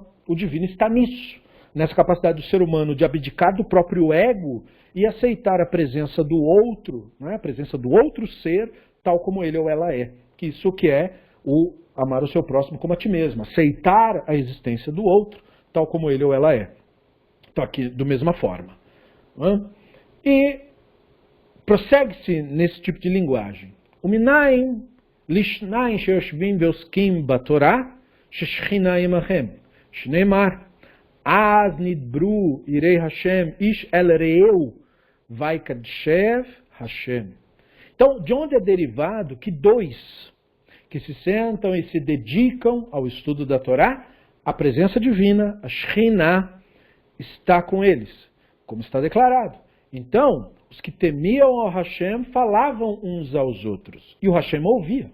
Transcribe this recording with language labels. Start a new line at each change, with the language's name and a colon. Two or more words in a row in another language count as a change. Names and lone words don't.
Portuguese: O divino está nisso, nessa capacidade do ser humano de abdicar do próprio ego e aceitar a presença do outro, a presença do outro ser, tal como ele ou ela é. Que isso que é o amar o seu próximo como a ti mesmo, aceitar a existência do outro, tal como ele ou ela é. Então, aqui, da mesma forma. E prossegue-se nesse tipo de linguagem.
Hebrew: ומניין לשניים שיושבים ועוסקים בתורה ששכינה עמכם. שנאמר אז נדברו יראי השם איש אל רעהו ויקשב השם.
Portuguese: Então, de onde é derivado que 2 que se sentam e se dedicam ao estudo da Torá, a presença divina, a Shekhinah, está com eles, como está declarado. Então, os que temiam ao Hashem falavam uns aos outros, e o Hashem ouvia.